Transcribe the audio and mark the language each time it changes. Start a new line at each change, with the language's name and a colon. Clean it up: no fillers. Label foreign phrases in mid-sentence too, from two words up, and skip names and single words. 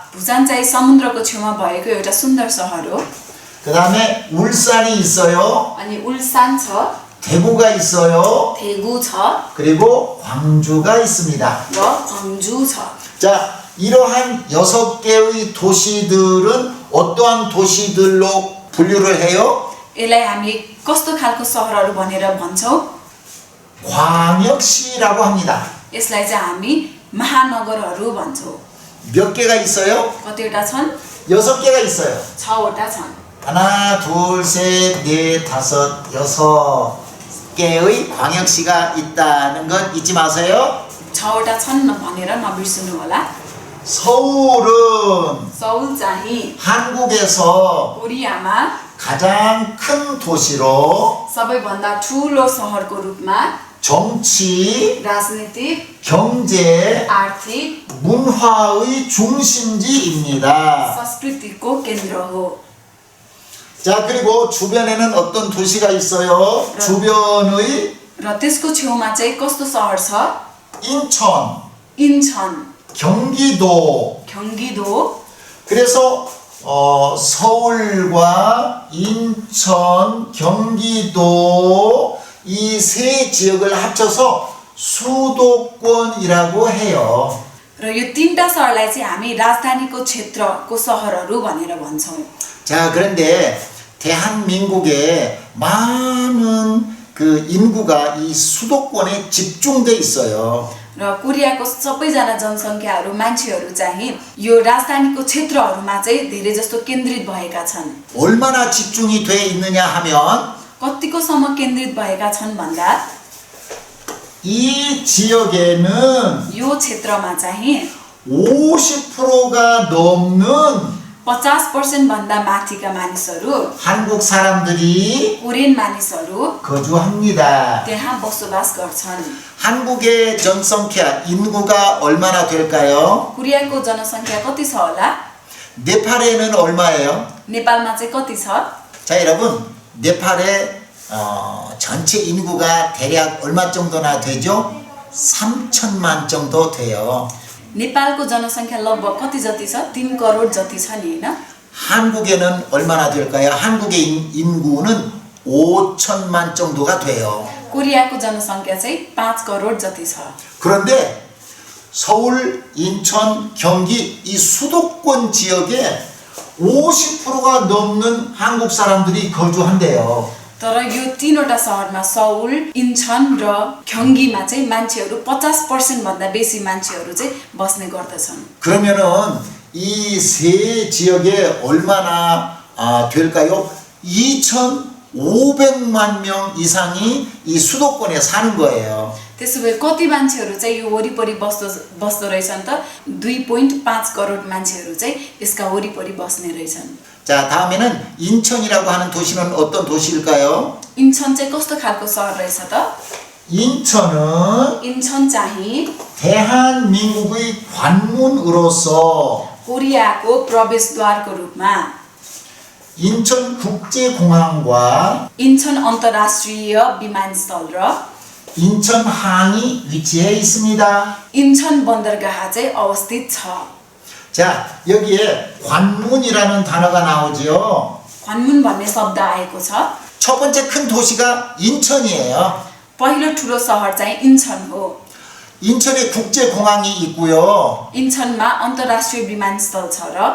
Nepali: 부산 चाहिँ समुद्रको छेउमा भएको एउटा सुन्दर सहर हो।
Korean: 그 다음에 울산이 있어요.
Nepali: अनि उल्सान छ,
Korean: 대구가 있어요.
Nepali: 대구 छ,
Korean: 그리고 광주가 있습니다.
Nepali: र 광주 छ।
Korean: 자, 이러한 6개의 도시들은 어떠한 도시들로 분류를 해요?
Nepali: यसलाई हामीले कस्तो खालको सहरहरू भनेर भन्छौँ?
Korean: 광역시라고 합니다.
Nepali: यसलाई चाहिँ हामी महानगरहरू भन्छौँ।
Korean: 몇 개가 있어요?
Nepali: कतिवटा छन्?
Korean: 6개가 있어요.
Nepali: 6वटा छन्।
Korean: 하나, 둘, 셋, 넷, 다섯, 6개의 광역시가 있다는 것 잊지 마세요.
Nepali: 6वटा छन् भनेर नबिर्सनु होला।
Korean: 서울은
Nepali: सौल चाहिँ
Korean: 한국에서
Nepali: कोरियामा
Korean: 가장 큰 도시로
Nepali: सबैभन्दा ठुलो सहरको रूपमा
Korean: 정치,
Nepali: राजनीतिक,
Korean: 경제,
Nepali: आर्थिक,
Korean: 문화의 중심지입니다.
Nepali: संस्कृतिको केन्द्र हो।
Korean: 자, 그리고 주변에는 어떤 도시가 있어요? 주변의
Nepali: र त्यसको छेउमा चाहिँ कस्तो सहर छ?
Korean: 인천,
Nepali: इन्चन,
Korean: 경기도.
Nepali: 경기도।
Korean: 그래서 서울과 인천, 경기도 이 세 지역을 합쳐서 수도권이라고 해요.
Nepali: र यो तीनटा सहरलाई चाहिँ हामी राजधानीको क्षेत्रको सहरहरू भनेर भन्छौँ।
Korean: 자, 그런데 대한민국에 많은 그 인구가 이 수도권에 집중돼 있어요.
Nepali: र कोरियाको सबैजना जनसङ्ख्याहरू मान्छेहरू चाहिँ यो राजधानीको क्षेत्रहरूमा चाहिँ धेरै जस्तो केन्द्रित भएका छन्।
Korean: 얼마나 집중이 돼 있느냐 하면
Nepali: कतिकोसम्म केन्द्रित भएका छन् भन्दा
Korean: 이 지역에는
Nepali: यो क्षेत्रमा चाहिँ
Korean: 50%가 넘는
Nepali: 50% भन्दा माथिका मानिसहरू,
Korean: 한국 사람들이
Nepali: कोरियन मानिसहरू
Korean: 거주합니다.
Nepali: त्यहाँ बसोबास गर्छन्।
Korean: 한국의 전성ఖ్या 인구가 얼마나 될까요?
Nepali: कोरियाको जनसङ्ख्या कति छ होला?
Korean: 네팔에는 얼마예요?
Nepali: नेपालमा चाहिँ कति छ?
Korean: 자, 여러분, 네팔의 전체 인구가 대략 얼마 정도나 되죠? 3천만 정도 돼요.
Nepali: नेपालको जनसङ्ख्या लगभग कति जति छ? 3 करोड जति छ नि हैन?
Korean: 한국에는 얼마나 될까요? 한국의 인구는 5천만 정도가 돼요.
Nepali: कोरियाको जनसङ्ख्या चाहिँ 5 करोड जति छ।
Korean: 그런데 서울, 인천, 경기 이 수도권 지역에 50%가 넘는 한국 사람들이 거주한대요.
Nepali: तर यो तीनवटा सहरमा सौल, इन्चन र 경기मा चाहिँ मान्छेहरू 50% भन्दा बेसी मान्छेहरू चाहिँ बस्ने गर्दछन्।
Korean: 그러면은 이 세 지역에 얼마나 될까요? 2,500만 명 이상이 이 수도권에 사는 거예요.
Nepali: त्यसो भए कति मान्छेहरू चाहिँ यो वरिपरि बस्दो रहेछन् त? 2.5 करोड मान्छेहरू चाहिँ यसका वरिपरि बस्ने रहेछन्।
Korean: 자, 다음에는 인천이라고 하는 도시는 어떤 도시일까요?
Nepali: इन्चन चाहिँ कस्तो खालको सहर रहेछ त
Korean: 인천은
Nepali: इन्चन चाहिँ
Korean: 대한민국의 관문으로서
Nepali: कोरियाको प्रवेशद्वारको रूपमा
Korean: 인천국제공항과
Nepali: इन्चन अन्तर्राष्ट्रिय विमानस्थल र
Korean: 인천항이 위치해 있습니다.
Nepali: इन्चन बन्दरगाह चाहिँ अवस्थित छ
Korean: 자, 여기에 관문이라는 단어가 나오지요.
Nepali: 관문 भन्ने शब्द आएको छ
Korean: 첫 번째 큰 도시가 인천이에요.
Nepali: पहिलो ठुलो सहर चाहिँ इन्चन हो
Korean: 인천에 국제공항이 있고요.
Nepali: इन्चनमा अन्तर्राष्ट्रिय विमानस्थल छ र